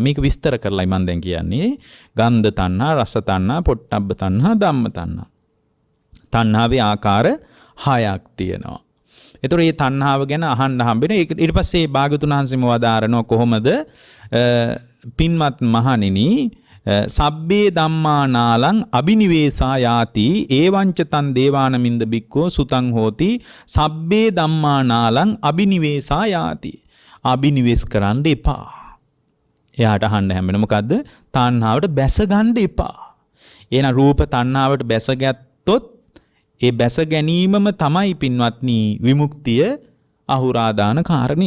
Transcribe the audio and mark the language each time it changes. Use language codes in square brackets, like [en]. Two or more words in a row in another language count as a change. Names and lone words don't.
[si] මේක විස්තර කරලායි මම දැන් කියන්නේ. ගන්ධ තණ්හා, රස තණ්හා, පොට්ටබ්බ තණ්හා, ධම්ම තණ්හා. තණ්හාවේ ආකාර 6ක් තියෙනවා. ඒතර මේ තණ්හාව ගැන අහන්න හම්බෙන. ඊට පස්සේ භාගතුන් වහන්සේම වදාරනවා කොහොමද පින්වත් මහණෙනි [pi] සබ්බේ ධම්මා නාලං අබිනිවේසා යාති ඒවංච තන් දේවානමින්ද බික්කෝ සුතං හෝති සබ්බේ ධම්මා නාලං අබිනිවේසා යාති. [si] අබිනිවෙස් කරන්න එපා. එයාට අහන්න හැමෙන මොකද්ද? තණ්හාවට බැස ගන්න එපා. එහෙනම් රූප තණ්හාවට බැසගත්තොත් ඒ බැස ගැනීමම තමයි පින්වත්නි විමුක්තිය අහුරාදාන කාරණේ.